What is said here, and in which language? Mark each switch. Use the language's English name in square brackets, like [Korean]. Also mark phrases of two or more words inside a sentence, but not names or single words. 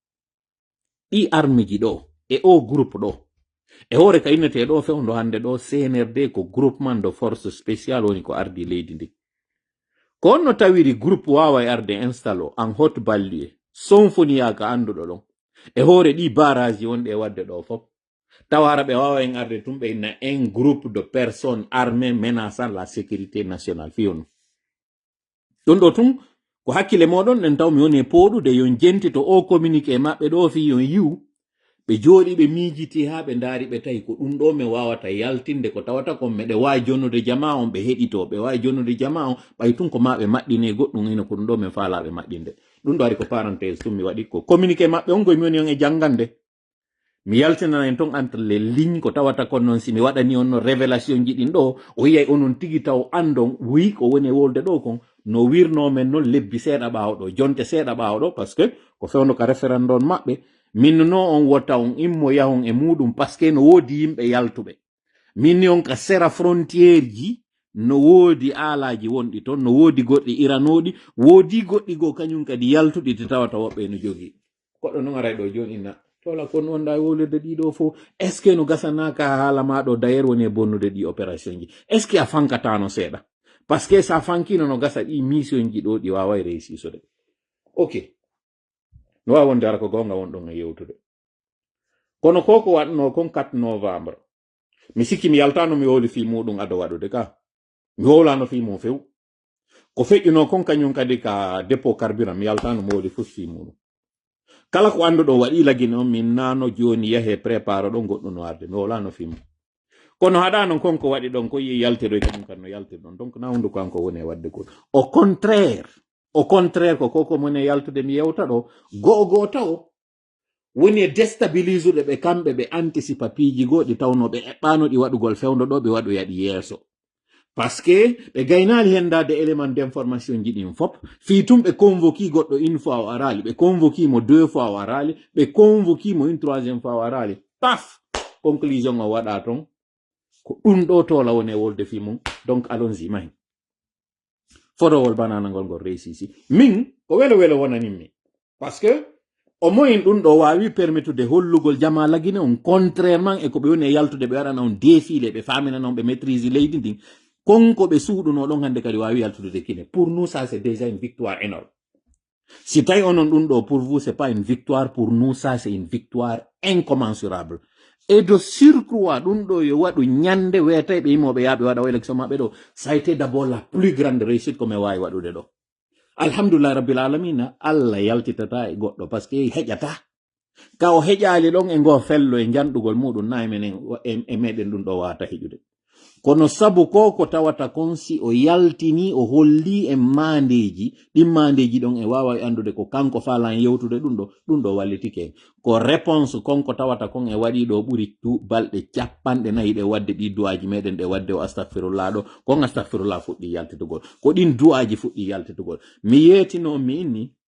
[Fula] ɗi armiji ɗo e o groupe ɗo e hoore ka innete ɗo fewndo hande ɗo CNRD ko [French] groupement de force spécial [Fula] woni ko ardi leydi ndi ko onno tawiri groupe wawa e arde installo [French] en haute banlieue [Fula] sonfoniyaka anduɗo ɗon e hoore ɗi barage wonɗe e wadde ɗo fof tawara ɓe wawa en arde tum ɓe inna [French] un groupe de personnes armées menaçant la sécurité nationale [Fula] fiyonu ɗum ɗo tum ko hakkille moɗon ɗen taw mi woni e poɗude yon jenti to o communiqué maɓɓe ɗo fi yon yiw ɓe jooɗi ɓe miijiti ha ɓe ndaari ɓe tawi ko ɗum ɗo mi wawata yaltinde ko tawata kon meɗe wawi jonnude jama on ɓe heɗito ɓe wawi jonnude jama on ɓay tun ko ma ɓe maɗɗine goɗɗum hino ko ɗum ɗo min faalaɓe maɗɗinde ɗum ɗo ari ko parenthèse tum mi waɗi ko communiqué maɓɓe on goye mi woni on e janngande mi yaltinana en ton [French] entre les lignes [Fula] ko tawata kon noon si mi waɗani on no révélation ji ɗin ɗo o yiyay onon tigi taw andon wi ko woni e wolde ɗo kon no wirnomen noon lebbi seeɗa ɓaawo ɗo jonte seeɗa ɓaawo ɗo [French] par ce que [Fula] ko fewno ka référendum maɓɓe min no on wotta on immo yahon e muɗum [French] par ce que [Fula] no woodi yimɓe yaltuɓe minni on ka sera frontiére ji no woodi aalaji wonɗi toon no woodi goɗɗi iranoɗi woodi goɗɗi goo kañum kadi yaltuɗi te tawata woɓɓe no jogii koɗɗo noon aray ɗo joni inna tola kon wonda wolirde ɗiɗo fof [French] est ce que [Fula] no gasanaka haala maɗo d'ailleurs woni e bonnude ɗi opération ji [French] est ce que [Fula] a fankatano seeɗa [French] par ce que [Fula] sa fankino no gasa ɗi mission ji ɗo ɗi wawa réussisude ok no wawi wonde ara ko gonga wonɗon e yewtude kono koko waɗno kon 4 novembre mi sikki mi yaltano mi wowli fi muɗum ado waɗude ka mi wowlano fi mum few ko feƴƴuno kon kañum kadi ka [French] dépôt carburant [Fula] mi yaltano mi wowli fof fi muɗum kala ko anduɗo waɗi lagine on min nano joni yahe prépare ɗo goɗɗo no arde mi wolano film kono haɗa non konko waɗi ɗon ko yi yaltiroy kañum kan no yaltir ɗon donc na hundu kanko woni e wadde gol [French] au contraire [Fula] ko koko mone yaltude mi yewta ɗo go'o taw woni e déstabilise uɗe ɓe kamɓe ɓe anticipa piiji goɗi tawno ɓe eɓɓano ɗi waɗugol fewndo ɗo ɓe waɗo yaɗi yeeso parce que ɓe gaynali hendade [French] élément d'information [Fula] ji ɗin fop fi tum ɓe convoqui goɗɗo [French] une fois [Fula] o arali ɓe convoqui mo 2 fois o arali ɓe convoqui mo [French] une 3e fois [Fula] o arali paf conclusion o waɗa ton ko ɗum ɗo tola woni e wolde fi mum [French] donc allons-y [Fula] mahi fotowol bananagol ngol réussisi min ko welo wonaninmi [French] parce que au moins [Fula] ɗum ɗo wawi permettude hollugol jama lagine on contrairement e ko ɓe woni e yaltude ɓe waɗana on défilé ɓe faminana on ɓe maîtrise leydi ndin konko ɓe suuɗuno ɗon hande kadi wawi yaltude de kine [French] pour nous ça c'est déjà une victoire énorme [Fula] si tawi onon ɗum ɗo [French] pour vous c'est pas une victoire pour nous ça c'est une victoire incommensurable et de surcroît [Fula] ɗum ɗo yo waɗu ñande weta ɓe yimoɓe yaɓe waɗa o élection maɓɓe ɗo [French] ça a été d'abord la plus grande réussite [Fula] ko mi wawi waɗude ɗo [Arabic] alhamdulillah rabbil alamina [Fula] allah yaltitata e goɗɗo [French] par ce que [Fula] heƴata ka o heƴali ɗon e ngo fello e janɗugol muɗum na menen e meɗen ɗum ɗo wata heƴude kono sabu ko tawata kon si o yaltini o holli e mandeji ɗin mandeji ɗon e wawa andude ko kanko falan yewtude ɗum ɗo wallitike ko réponse konko tawata kon e waɗi ɗo ɓuri balɗe 40 ɗe wadde ɗi duwaji meɗen ɗe wadde o astahfirullah ɗo kon astahfirullah fuɗɗi yaltitugol ko ɗin duwaji fuɗɗi yaltitugol mi yetino mi inni